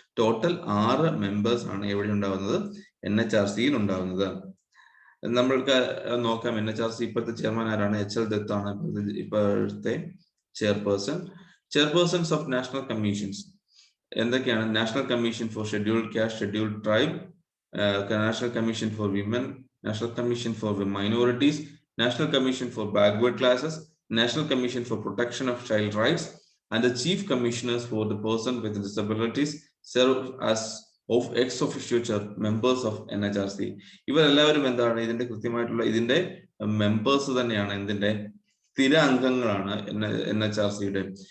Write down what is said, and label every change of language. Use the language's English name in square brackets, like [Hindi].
[Malayalam] Total 6 members ആണ് എവിടെ ഉണ്ടാവുന്നത്? NHRCയിൽ ഉണ്ടാവുന്നത്. നമ്മൾക്ക് നോക്കാം NHRC ഇപ്പോഴത്തെ ചെയർമാൻ ആരാണ്? HL ദത്ത് ആണ് ഇപ്പോഴത്തെ ചെയർപേഴ്സൺസ് ഓഫ് നാഷണൽ കമ്മീഷൻസ് എന്തൊക്കെയാണ്? National commission for scheduled caste, scheduled tribe [English] National Commission for Women, National Commission for Minorities, National Commission for Backward Classes, National Commission for Protection of Child Rights, and the Chief Commissioners for the Person with Disabilities serve as of ex officio members of NHRC. [Malayalam] ഇവരെല്ലാവരും എന്താണ് ഇതിന്റെ കൃത്യമായിട്ടുള്ള ഇതിന്റെ members തന്നെയാണ്, ഇതിന്റെ സ്ഥിര അംഗങ്ങളാണ് NHRCയുടെ.